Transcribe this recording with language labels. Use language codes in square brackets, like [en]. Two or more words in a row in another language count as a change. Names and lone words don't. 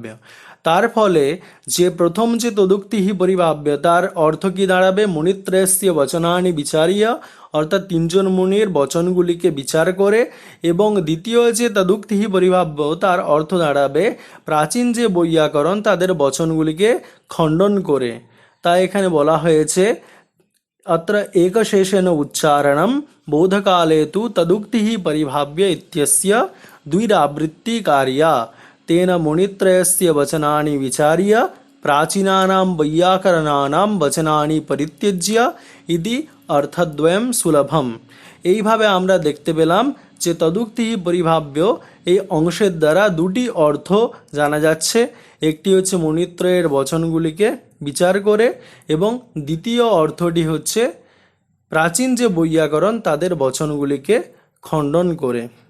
[bn] তার ফলে যে প্রথম যে [sa] তদুক্তিঃ পরিভাব্য [bn] তার অর্থ কি দাঁড়াবে, [sa] মুনিত্রয়স্য বচনানি বিচারিয়া, [bn] অর্থাৎ তিনজন মুনির বচনগুলিকে বিচার করে, এবং দ্বিতীয় যে [sa] তদুক্তিঃ পরিভাব্য [bn] তার অর্থ দাঁড়াবে প্রাচীন যে বৈয়াকরণ তাদের বচনগুলিকে খণ্ডন করে। তাই এখানে বলা হয়েছে [sa] अत्र एकशेषेण उच्चारणं बोधकाले तु तदुक्तिः परिभाव्य इत्यस्य द्विरावृत्ति कार्या तेन मुनित्रयस्य वचनानि विचार्य प्राचीनानां वैयाकरणानां वचनानि परित्यज्य इति अर्थद्वयं सुलभम। [bn] এইভাবে আমরা দেখতে পেলাম যে [sa] তদুক্তি পরিভাব্য [bn] এই অংশের দ্বারা দুটি অর্থ জানা যাচ্ছে। একটি হচ্ছে মুনিত্রয়ের বচনগুলিকে বিচার করে, এবং দ্বিতীয় অর্থটি হচ্ছে প্রাচীন যে বৈয়াকরণ তাদের বচনগুলিকে খণ্ডন করে।